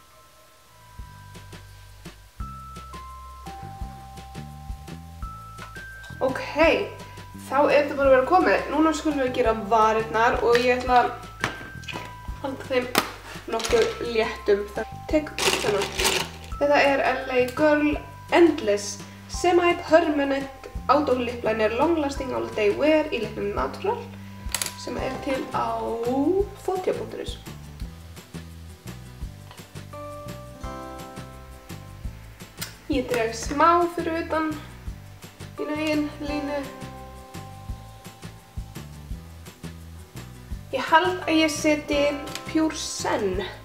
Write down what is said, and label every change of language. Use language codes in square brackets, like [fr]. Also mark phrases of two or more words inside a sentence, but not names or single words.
[is] Ok, þá þetta bara að vera komið. Núna skulum við gera varirnar og ég ætla að halda þeim nokkuð léttum. Tek þennan. Þetta er LA Girl Endless Semi-Permanent Auto Lip Liner Long Lasting All Day Wear í litnum Natural sem er til á fotja.is. Ég dreg smá fyrir utan mína eigin línu. Ég held að ég seti Pure Sen.